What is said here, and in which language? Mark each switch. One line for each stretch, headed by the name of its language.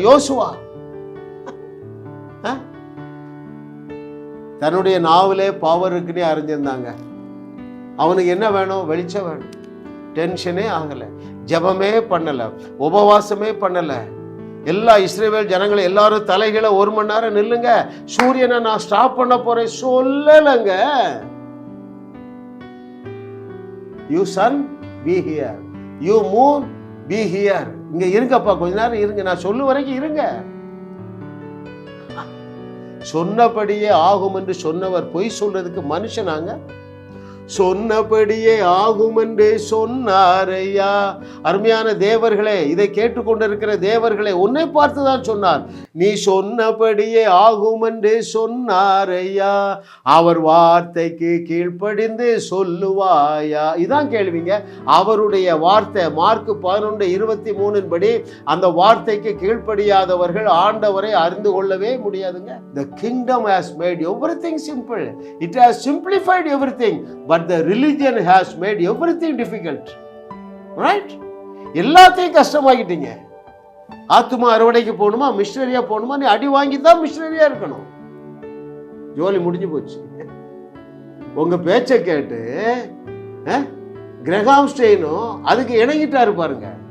Tamil: யோசுவா தன்னுடைய நாவிலே பவர் இருக்குன்னே அறிஞ்சிருந்தாங்க. அவனுக்கு என்ன வேணும்? வெளிச்சம் வேணும். டென்ஷனே ஆகல, ஜெபமே பண்ணல, உபவாசமே பண்ணல. எல்லா இஸ்ரவேல் ஜனங்களை எல்லாரும் தலைகளை 1 மணி நேரம் நில்லுங்க, சூரியனை நான் ஸ்டாப் பண்ண போறேன் சொல்லலங்க.
English: You sun, be here. You moon, be here.
Tamil: இங்க இருங்கப்பா, கொஞ்ச நேரம் இருங்க, நான் சொல்லு வரைக்கும் இருங்க. சொன்னபடியே ஆகும் என்று சொன்னவர் பொய் சொல்றதுக்கு மனுஷனாங்க? சொன்னபடியே ஆகும் என்று சொன்னாரையா. அருமையான தேவர்களே, இதை கேட்டுக்கொண்டிருக்கிற தேவர்களே, உன்னை பார்த்துதான் சொன்னார். நீ சொன்னபடியே ஆகும் என்று சொன்னாரையா, அவர் வார்த்தைக்கு கீழ்ப்படிந்து சொல்லுவாயா. இதான் கேள்விங்க. அவருடைய வார்த்தை மார்க் 11:23 படி அந்த வார்த்தைக்கு கீழ்ப்படியாதவர்கள் ஆண்டவரை அறிந்து கொள்ளவே முடியாதுங்க.
English: The kingdom has made everything simple. It has simplified everything. But the religion has made everything difficult.
Tamil: Right? எல்லாத்தையும் கஷ்டமாக்கிட்டீங்க. ஆத்துமா அறுவடைக்கு போகணுமா, மிஷனரியா போகணுமா, நீ அடி வாங்கி தான் மிஷனரியா இருக்கணும். ஜோலி முடிஞ்சு போச்சு. உங்க பேச்சை கேட்டு கிரஹாம் ஸ்டெயினும் அதுக்கு இணங்கிட்டாரு பாருங்க.